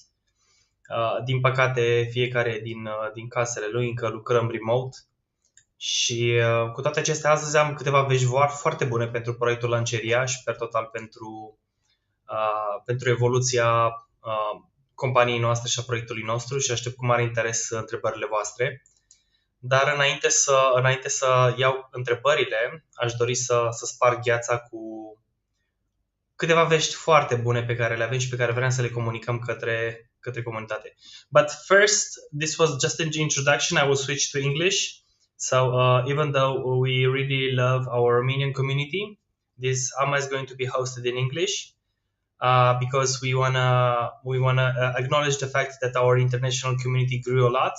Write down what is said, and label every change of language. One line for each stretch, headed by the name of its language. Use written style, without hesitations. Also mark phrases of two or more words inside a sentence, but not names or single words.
Romanian: Din păcate, fiecare din casele lui încă lucrăm remote și cu toate acestea, astăzi am câteva vești foarte bune pentru proiectul Lanceria și per total pentru evoluția companiei noastre și a proiectului nostru și aștept cu mare interes întrebările voastre. Dar înainte să iau întrebările, aș dori să sparg gheața cu câteva vești foarte bune pe care le avem și pe care vrem să le comunicăm către comunitate.
English: But first, this was just an introduction. I will switch to English. So even though we really love our Romanian community, this AMA is going to be hosted in English because we wanna acknowledge the fact that our international community grew a lot.